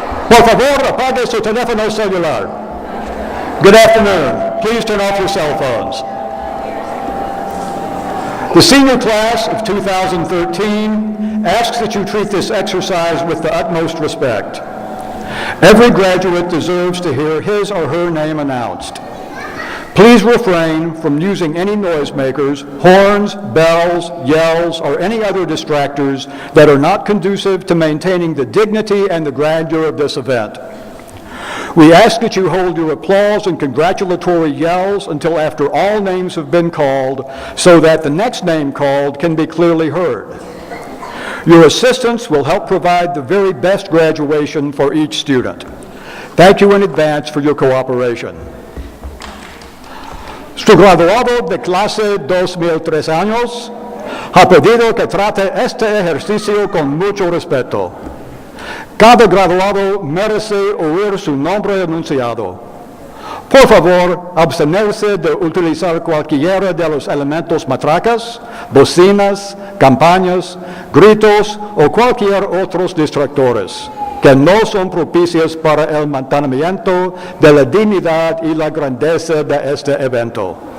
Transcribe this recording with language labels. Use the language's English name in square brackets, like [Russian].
[Spanish] Por favor, apague su teléfono celular. [English] Good afternoon. Please turn off your cell phones. The senior class of 2013 asks that you treat this exercise with the utmost respect. Every graduate deserves to hear his or her name announced. Please refrain from using any noisemakers, horns, bells, yells, or any other distractors that are not conducive to maintaining the dignity and the grandeur of this event. We ask that you hold your applause and congratulatory yells until after all names have been called, so that the next name called can be clearly heard. Your assistance will help provide the very best graduation for each student. Thank you in advance for your cooperation. [Spanish] Su graduado de clase 2003 años ha pedido que trate este ejercicio con mucho respeto. Cada graduado merece oír su nombre anunciado. Por favor, abstenerse de utilizar cualquiera de los elementos matracas, bocinas, campanas, gritos o cualquier otros distractores que no son propicios para el mantenimiento de la dignidad y la grandeza de este evento.